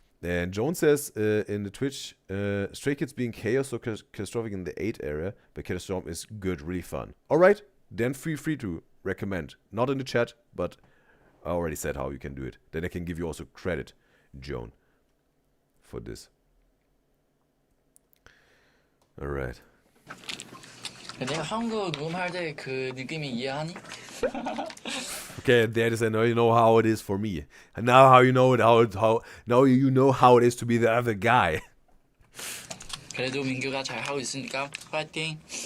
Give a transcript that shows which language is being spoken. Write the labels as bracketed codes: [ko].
[en] And Jones says in the Twitch, Stray Kids being chaos or catastrophic in the 8 area, but Catastrophe is good, really fun. Alright, then feel free to recommend. Not in the chat, but I already said how you can do it. Then I can give you also credit, Joan, for this. Alright. [ko] 내가 한국 할 때 그 느낌이 이해하니? [en] Okay, there is. I know you know how it is for me. And now how you know it, now you know how it is to be the other guy. [ko] 그래도 민규가 잘 하고 있으니까 파이팅.